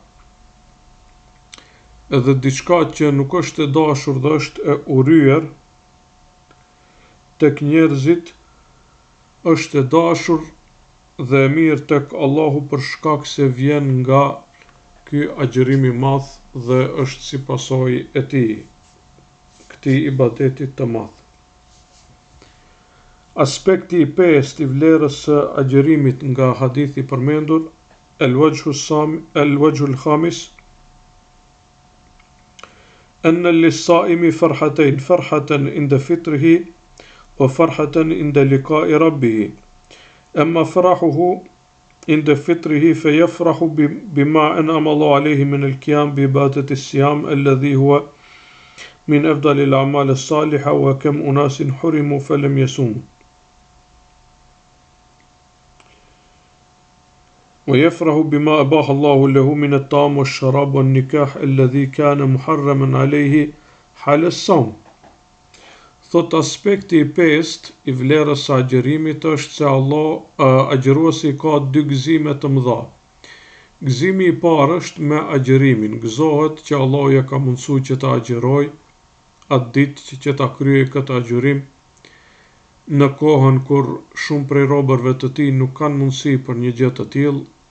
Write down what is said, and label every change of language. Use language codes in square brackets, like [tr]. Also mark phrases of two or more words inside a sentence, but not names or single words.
[sq] edhe diçka që nuk është e dashur dhe është e urryer tek njerëzit, është e dashur dhe e mirë tek Allahu për shkak se vjen nga ky agjerim i madh dhe është si pasojë e tij, këtij ibadeti të madh. Aspekti i pestë i vlerës së agjerimit nga hadithi përmendur, [ar] الوجه الخامس, أن للصائم فرحتين فرحة عند فطره وفرحة عند لقاء ربه أما فرحه عند فطره فيفرح بما أنعم الله عليه من القيام بعبادة الصيام الذي هو من أفضل الأعمال الصالحة وكم أناس حرموا فلم يصوموا ويفرح بما أباح الله له من الطعام والشراب والنكاح الذي كان محرما عليه حال الصوم. [sq] Thot aspekti i pestë i vlerës së agjerimit është se agjeruesi ka dy gëzime të mëdha. Gëzimi i parë është me agjerimin, gëzohet që Allah ja ka mundsuar që ta agjeroj atë ditë që ta kryej këtë agjerim, në kohën kur shumë prej robërve të tij nuk kanë mundësi për një gjë të tillë,